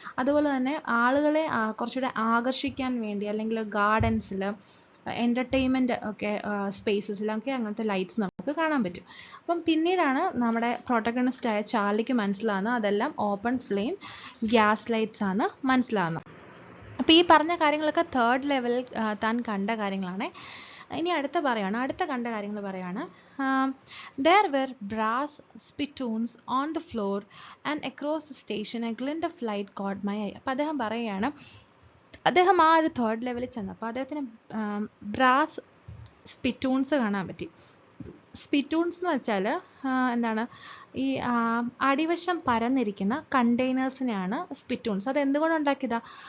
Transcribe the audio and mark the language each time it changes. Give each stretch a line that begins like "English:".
Malayalam: അതുപോലെ തന്നെ ആളുകളെ കുറച്ചുകൂടെ ആകർഷിക്കാൻ വേണ്ടി അല്ലെങ്കിൽ ഗാർഡൻസിൽ എൻ്റർടൈൻമെൻറ്റ് ഒക്കെ സ്പേസസിലൊക്കെ അങ്ങനത്തെ ലൈറ്റ്സ് നമുക്ക് കാണാൻ പറ്റും. അപ്പം പിന്നീടാണ് നമ്മുടെ പ്രൊട്ടഗണിസ്റ്റായ ചാർലിക്ക് മനസ്സിലാകുന്നത് അതെല്ലാം ഓപ്പൺ ഫ്ലെയിം ഗ്യാസ് ലൈറ്റ്സ് ആണ് മനസ്സിലാകുന്നത്. അപ്പോൾ ഈ പറഞ്ഞ കാര്യങ്ങളൊക്കെ തേർഡ് ലെവലിൽ താൻ കണ്ട കാര്യങ്ങളാണ്. ഇനി അടുത്ത കണ്ട കാര്യങ്ങൾ പറയാണ്.
English: There were brass spittoons on the floor and across the station a glint of light caught my eye.
Malayalam: അപ്പോൾ അദ്ദേഹം പറയുകയാണ്, അദ്ദേഹം ആ ഒരു തേർഡ് ലെവലിൽ ചെന്നപ്പോൾ അദ്ദേഹത്തിന് ബ്രാസ് സ്പിറ്റൂൺസ് കാണാൻ പറ്റി. സ്പിറ്റൂൺസ് എന്ന് വെച്ചാൽ എന്താണ്, ഈ അടിവശം പരന്നിരിക്കുന്ന കണ്ടെയ്നേഴ്സിനെയാണ് സ്പിറ്റൂൺസ്. അത് എന്തുകൊണ്ട് ഉണ്ടാക്കിയതാ?